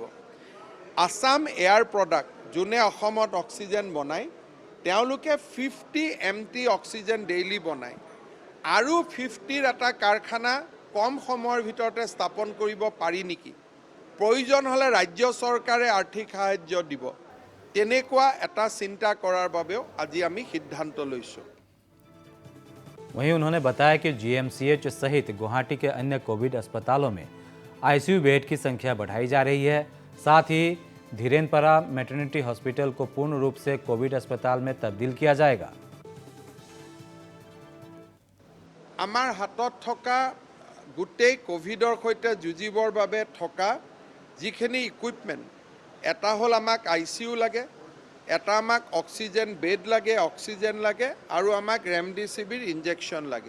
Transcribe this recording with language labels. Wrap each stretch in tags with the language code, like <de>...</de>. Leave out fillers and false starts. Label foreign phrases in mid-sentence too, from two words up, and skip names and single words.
<as>আসাম এয়াৰ প্ৰডাক্ট যোনে অসমত অক্সিজেন বনায় তেওঁলোকে 50 MT</as> <en>oxygen daily</en> <as>বনায় আৰু 50ৰ এটা কাৰখানা কম সময়ৰ ভিতৰতে স্থাপন কৰিব পাৰি নেকি, প্ৰয়োজন হ'লে ৰাজ্য চৰকাৰে আৰ্থিক সাহায্য দিব, তেনেকুৱা এটা চিন্তা কৰাৰ বাবেও আজি আমি সিদ্ধান্ত লৈছোঁ।</as> <hi>वहीं उन्होंने बताया कि GMCH सहित गुवाहाटी के अन्य कोविड अस्पतालों में</hi> <en>ICU bed</en> <hi>की संख्या बढ़ाई जा रही है। साथ ही धीरेनपरा मैटरनिटी हॉस्पिटल को पूर्ण रूप से कोविड अस्पताल में तब्दील किया जाएगा।</hi> <as>আমাৰ হাতত থকা গোটেই কোভিডৰ সৈতে যুঁজিবৰ বাবে থকা যিখিনি ইকুইপমেণ্ট, এটা হ'ল আমাক ICU লাগে, এটা আমাক</as> <en>oxygen bed</en> <as>লাগে, অক্সিজেন লাগে আৰু আমাক</as> <en>remdesivir injection</en> <as>লাগে।</as>